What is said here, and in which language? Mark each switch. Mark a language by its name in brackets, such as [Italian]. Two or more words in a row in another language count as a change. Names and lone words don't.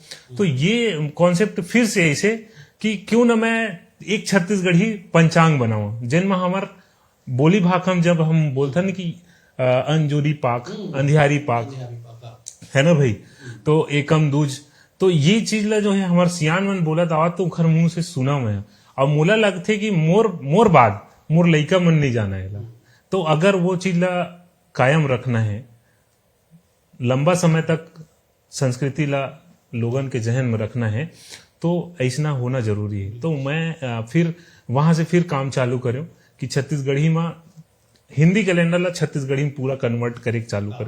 [Chhattisgarhi] तो ये कॉन्सेप्ट फिर से ऐसे कि क्यों ना मैं एक छत्तीसगढ़ी पंचांग बनाऊं, जिनमें हमार बोली भाषा में जब हम बोलते ना कि अंजूरी पाक, अंधियारी पाक है ना भाई, तो एकम दूज, तो ये चीज ला जो है हमार सियान मन बोलत आवा तो उखर मुंह से सुना मैं, और मोला लगथे कि मोर बाद मोर लइका मन नहीं जाना है। तो अगर वो चीज ला कायम रखना है, लंबा समय तक संस्कृति ला लोगन के जहन में रखना है, तो ऐसा होना जरूरी है। तो मैं फिर वहां से फिर काम चालू करूं कि छत्तीसगढ़ी में हिंदी कैलेंडर ला छत्तीसगढ़ी में पूरा कन्वर्ट करे चालू करें।